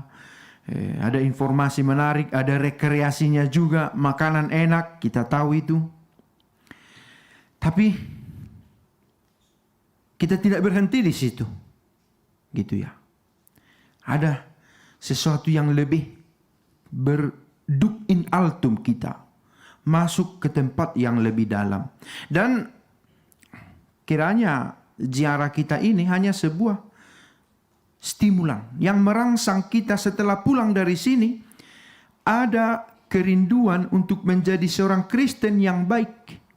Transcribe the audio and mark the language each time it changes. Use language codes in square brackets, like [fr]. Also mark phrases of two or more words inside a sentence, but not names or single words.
[id] Ada informasi menarik, ada rekreasinya juga, makanan enak, kita tahu itu. Tapi kita tidak berhenti di situ. Gitu ya. Ada sesuatu yang lebih berduk [la] in altum [id] kita. Masuk ke tempat yang lebih dalam. Dan kiranya ziarah kita ini hanya sebuah stimulan yang merangsang kita setelah pulang dari sini. Ada kerinduan untuk menjadi seorang Kristen yang baik.